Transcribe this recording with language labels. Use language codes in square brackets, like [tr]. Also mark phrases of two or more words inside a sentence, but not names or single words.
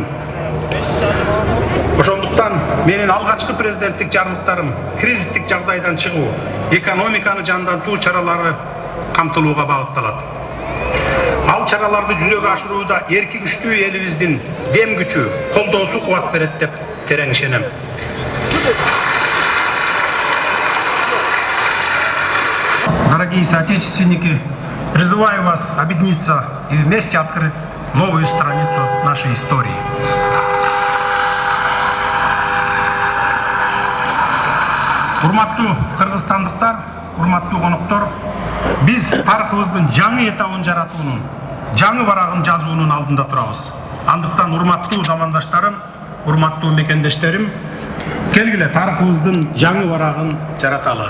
[ky] Ошондуктан менин алгачкы президенттик жарлыктарым кризистик жагдайдан чыгуу, экономиканы жандантуу чаралары камтылууга багытталат. Ал чараларды жүзөгө ашырууда эрки күчтүү элибиздин дем күчү, колдоосу кубат берет деп терең ишенем. [ru] Дорогие соотечественники, призываю вас объединиться и вместе открыть новую страницу нашей истории. [ky] Урматтуу кыргызстандыктар, урматтуу коноктор, биз тарыхыбыздын жаңы этабын жаратуунун, жаңы барагын жазуунун алдында турабыз. Андыктан урматтуу замандаштарым, урматтуу мекендештерим, келгиле тарыхыбыздын жаңы барагын жараталы.